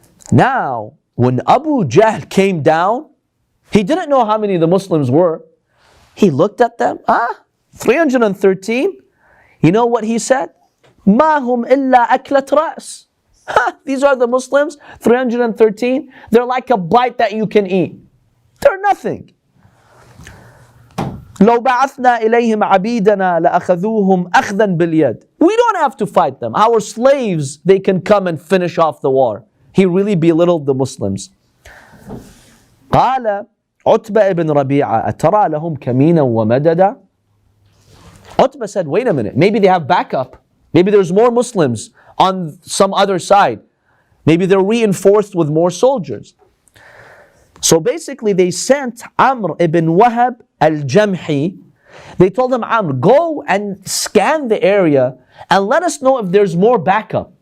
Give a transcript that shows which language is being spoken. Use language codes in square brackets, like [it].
[en] Now, when Abu Jahl came down, he didn't know how many the Muslims were. He looked at them, 313. You know what he said? [ar] مَا هُمْ إِلَّا أَكْلَةْ رَأْسٍ. [en] These are the Muslims, 313. They're like a bite that you can eat. They're nothing. [ar] لو بعثنا إليهم عبيدنا لأخذوهم أخذا باليد. [en] We don't have to fight them. Our slaves, they can come and finish off the war. He really belittled the Muslims. [ar] قال عتبة ibn Rabi'a أترى لهم كمينا ومددا. [en] Utbah said, wait a minute, maybe they have backup. Maybe there's more Muslims on some other side. Maybe they're reinforced with more soldiers. So basically they sent Amr ibn Wahb al-Jamhi. They told him, Amr, go and scan the area and let us know if there's more backup.